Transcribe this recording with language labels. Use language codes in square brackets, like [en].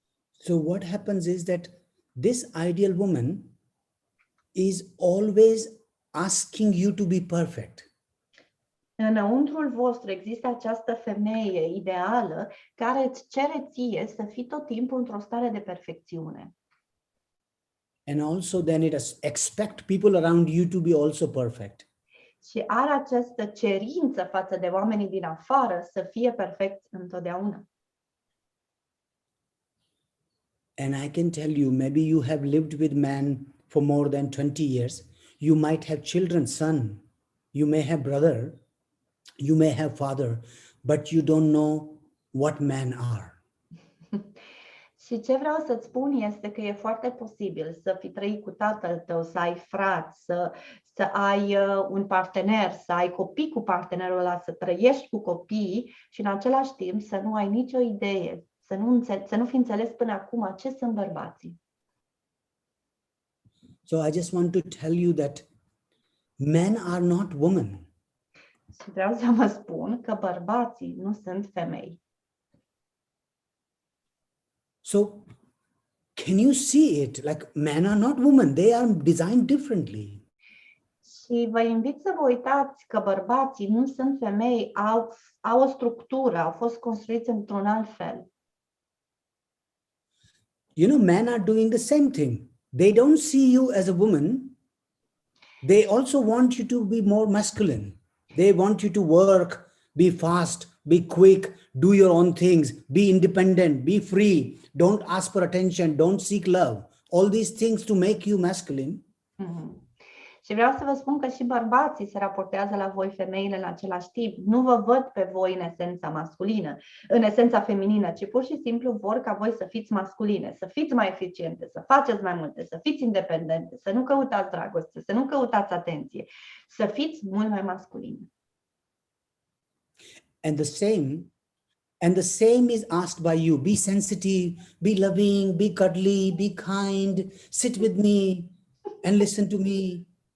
[en] So what happens is that this ideal woman is always asking you to be perfect. [ro] Înăuntrul vostru există această femeie ideală care îți cere ție să fii tot timpul într-o stare de perfecțiune. [en] And also then it expect people around you to be also perfect. [ro] Și are această cerință față de oamenii din afară să fie perfecți întotdeauna. [en] And I can tell you, maybe you have lived with man for more than 20 years. You might have children, son. You may have brother. You may have father. But you don't know what men are. [ro] Și ce vreau să-ți spun este că e foarte posibil să fii trăit cu tatăl tău, să ai frați, să ai un partener, să ai copii cu partenerul ăla, să trăiești cu copii și în același timp să nu ai nicio idee, să nu fi înțeles până acum ce sunt bărbații. [en] So I just want to tell you that men are not women. [ro] Și vreau să vă spun că bărbații nu sunt femei. [en] So can you see it? Like men are not women. They are designed differently. [ro] Și vă invit să vă uitați că bărbații nu sunt femei, au o structură, au fost construiți într-un alt fel. [en] You know, men are doing the same thing. They don't see you as a woman. They also want you to be more masculine. They want you to work, be fast, be quick, do your own things, be independent, be free, don't ask for attention, don't seek love. All these things to make you masculine. Mm-hmm. [ro] Și vreau să vă spun că și bărbații se raportează la voi, femeile, în același timp. Nu vă văd pe voi în esența masculină, în esența feminină, ci pur și simplu vor ca voi să fiți masculine, să fiți mai eficiente, să faceți mai multe, să fiți independente, să nu căutați dragoste, să nu căutați atenție, să fiți mult mai masculine. [en] And the same is asked by you. Be sensitive, be loving, be cuddly, be kind, sit with me and listen to me.